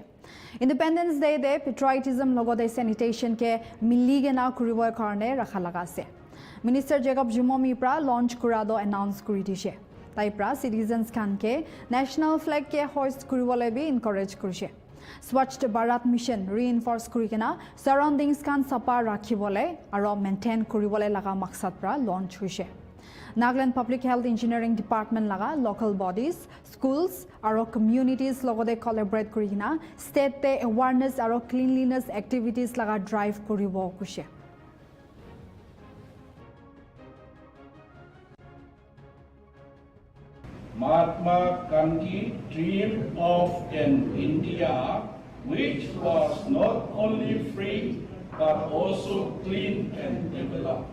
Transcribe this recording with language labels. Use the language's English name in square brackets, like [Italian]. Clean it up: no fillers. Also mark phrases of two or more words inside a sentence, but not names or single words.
[Naga Pidgin] Independence Day de patriotism logode sanitation ke miligena kuribo karone rakha laga ase. Minister Jacob Jumomi pra launch kurado announce kuri dise. Tai pra citizens kan ke [English] national flag [Naga Pidgin] ke hoist kuribole bi encourage kurise. Swachh Bharat mission reinforce kurikena surroundings kan sapa rakhibole aro maintain kuribole laga maksad pra launch hoise. Nagaland Public Health Engineering Department laga [English] local bodies, schools [Naga Pidgin] aro communities logode collaborate kurina state te awareness aro [English] cleanliness activities [Naga Pidgin] laga drive kuribo kushe. [English] Mahatma Gandhi dreamed of an India which was not only free but also clean and developed.